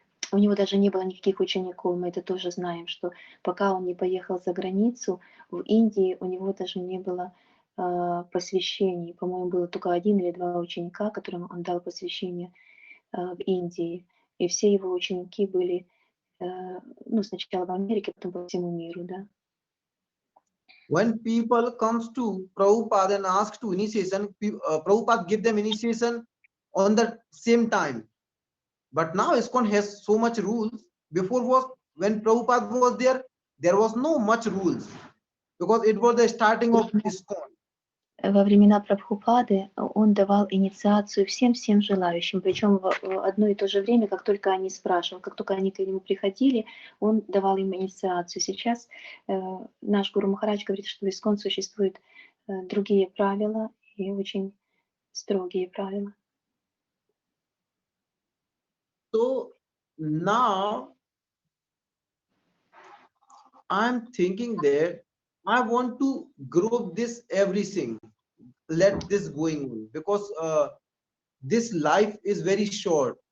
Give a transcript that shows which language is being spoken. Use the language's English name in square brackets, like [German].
[Russian] У него даже не было никаких учеников, мы это тоже знаем, что пока он не поехал за границу, в Индии у него даже не было посвящений. По-моему, было только 1 или 2 ученика, которым он дал посвящение в Индии. И все его ученики были, ну, сначала в Америке, потом по всему миру, да. [English] When people comes to Prabhupada and ask to initiation, Prabhupada give them initiation on the same time. But now ISKCON has so much rules. Before was when Prabhupada was there was no much rules because it was the starting of ISKCON. [Russian] Во времена Прабхупады он давал инициацию всем желающим, причем в одно и то же время, как только они спрашивали, как только они к нему приходили, он давал им инициацию. Сейчас наш Гуру Махарадж говорит, что в ИСККОН существуют другие правила и очень строгие правила. [English] So now I'm thinking that I want to group this everything. Let this going on because this life is very short.